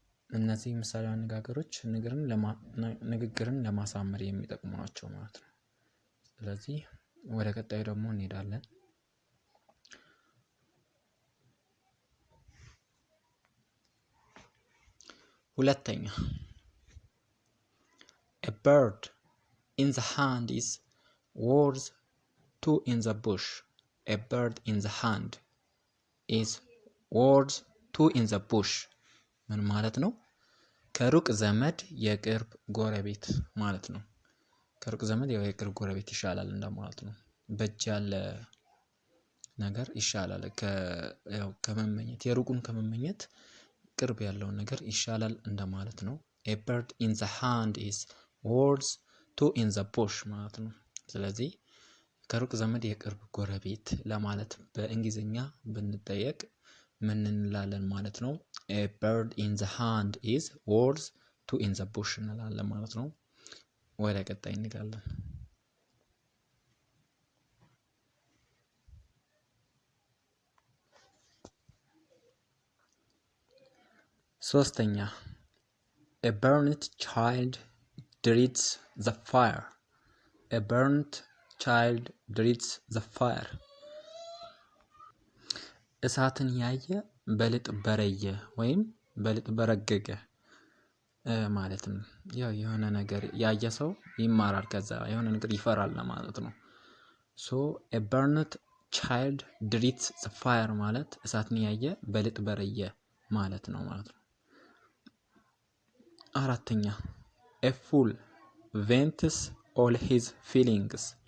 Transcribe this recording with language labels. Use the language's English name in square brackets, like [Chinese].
[Amharic] እነዚህ ምሳሌያዊ አነጋገሮች ንግግርን ለማሳመር የሚጠቅሙ ናቸው ማለት ነው። ስለዚህ ወደ ቀጣዩ ደግሞ እንሄዳለን። ሁለተኛ [English] a bird in the hand is worth two in the bush. a bird in the hand is worth two in the bush [Amharic] ምን ማለት ነው? [English] ከሩቅ ዘመድ የቅርብ ጎረቤት ማለት ነው። ከሩቅ ዘመድ የቅርብ ጎረቤት ይሻላል እንደማለት ነው። በእጅ ያለ ነገር ይሻላል ከመመኘት፣ የሩቁን ከመመኘት ቅርብ ያለው ነገር ይሻላል እንደማለት ነው። a bird in the hand is worth two in the bush ማለት ነው። ስለዚህ ከሩቅ ዘመድ የቅርብ ጎረቤት ለማለት በእንግሊዝኛ ብንጠየቅ ምን እንላለን ማለት ነው? a bird in the hand is worth two in the bush [Amharic] እንላለን ማለት ነው። ወደ ቀጣይ እንሄዳለን። ሶስተኛ [English] a burnt child dreads the fire. a burnt child dreads the fire [Amharic] እሳትን ያየ በልጥ በረየ ወይም በልጥ በረገገ ማለት ነው። ያው የሆነ ነገር ያየ ሰው ይማራል፣ ከዛ የሆነ ነገር ይፈራል ማለት ነው። [English] so a burnt child dreads the fire [Amharic] ማለት እሳትን ያየ በልጥ በረየ ማለት ነው ማለት ነው። አራተኛ [English] a fool vents all his feelings.